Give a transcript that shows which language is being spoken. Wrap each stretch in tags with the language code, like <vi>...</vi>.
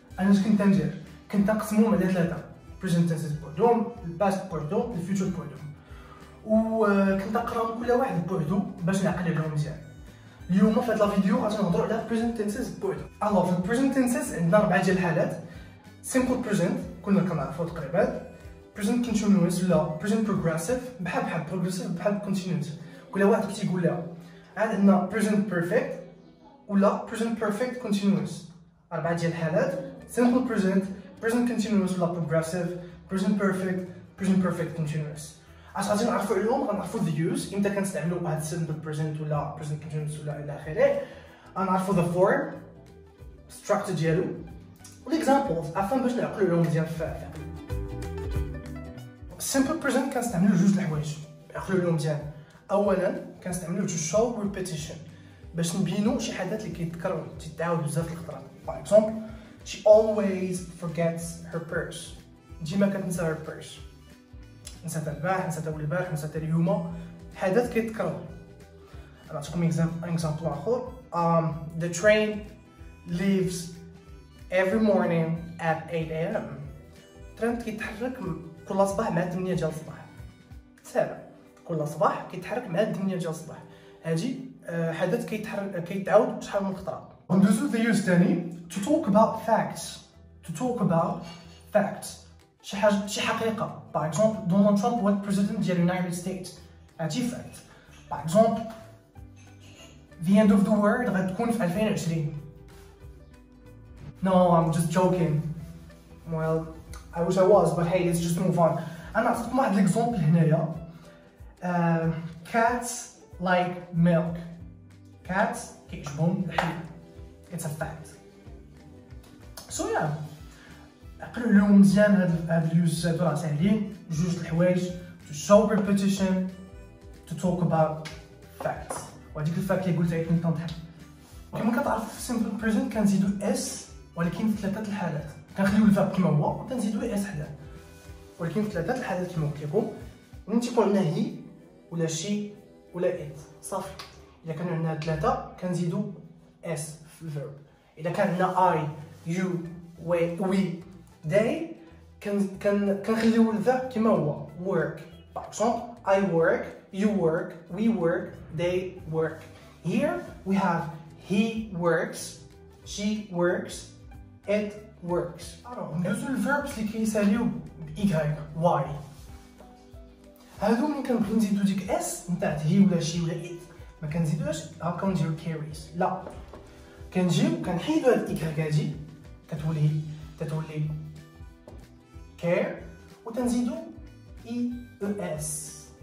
<ar>انا اش كنت ندير؟ كنت نقسمهم على ثلاثه:</ar> <en>present tenses</en> <ar>بوحدهم، الباست بوحدهم، الفيوتشر بوحدهم، وكنت نقراهم كل واحد بوحدو باش نعقل عليهم مزيان. اليوم في هاد الفيديو غادي نهضروا على present tenses بوحدهم. الوغ في present tenses عندنا 4 ديال الحالات: simple present كلنا كنعرفوه تقريبا، present continuous ولا present progressive، بحال progressive بحال continuous، كل واحد كيقول لها. عاد عندنا present perfect ولا present perfect continuous. 4 ديال الحالات: simple present، present continuous ولا progressive، present perfect، present perfect continuous. اش غادي نعرفوا عليهم؟ غنعرفوا the use، امتى كنستعملوا هاد simple present ولا present continuous ولا الى اخره. غنعرفوا the form، structure ديالو، والاكزامبلز عفوا باش نعقلوا عليهم مزيان في عقلنا. simple present كنستعملوا جوج د الحوايج عقلوا عليهم مزيان. اولا كنستعملوا</ar> <en>to show repetition</en> <ar>باش نبينوا شي حاجات اللي كيتكرر تيتعاود بزاف الخطرات. باغ اكزومبل</ar> <en>she always forgets her purse،</en> <ar>ديما كتنسى her purse، نساتها البارح، نساتها اول البارح، نساتها اليوم، حدث كيتكرر. نعطيكم اكزامبل اخر:</ar> <en>the train leaves every morning at 8 AM.</en> <ar>التران كيتحرك كل صباح مع 8 ديال الصباح. ساهله، كل صباح كيتحرك مع 8 ديال الصباح. هادي حدث كيتعاود شحال من خطره. وندوزو the use تاني:</ar> <en>to talk about facts. to talk about facts</en> <ar>شي حاجه، شي حقيقه. باغ اكزومبل دونالد ترامب هو البريزيدنت ديال اليونايتد ستيتس، هادي فاكت. باغ اكزومبل</ar> <en>the end of the world</en> <ar>غتكون في 2020.</ar> <en>no I'm just joking. well I wish I was but hey let's just move on.</en> <ar>انا نعطيكم واحد ليكزومبل هنايا:</ar> <en>cats like milk.</en> <ar>cats كيعجبهم الحليب.</ar> <en>it's a fact. so yeah</en> <ar>عقلوا عليهم مزيان. هاد اليوز هادو راه ساهلين، جوج د الحوايج:</ar> <en>to show repetition، to talk about facts.</en> <ar>وهاديك الفاكت اللي قلتها كنت نضحك. كما كتعرف في simple present كنزيدو اس، ولكن في ثلاثه الحالات كنخليو الفيرب كما هو وكنزيدو اس حداه، ولكن في ثلاثه الحالات كما قلت لكم ملي تيكون عندنا هي ولا شي ولا ات صافي. الا كانوا عندنا ثلاثه كنزيدو اس في الفيرب. اذا كان عندنا اي يو وي they كنخليو الفيرب كما هو work. باغ اكزومبل</ar> <en>I work، you work، we work، they work. Here we have he works، she works، it works.</en> <ar>ندوزو الفيربس اللي كيساليو بإيكغيك واي. هادو ملي كنبغيو نزيدو ديك اس نتاع هي ولا شي ولا ات ما كنزيدوهاش هاكا نديرو كاريز، لا كنجيو كنحيدو هاد إيكغيك هادي تتولي كير، وتنزيدو اي او اس.</ar>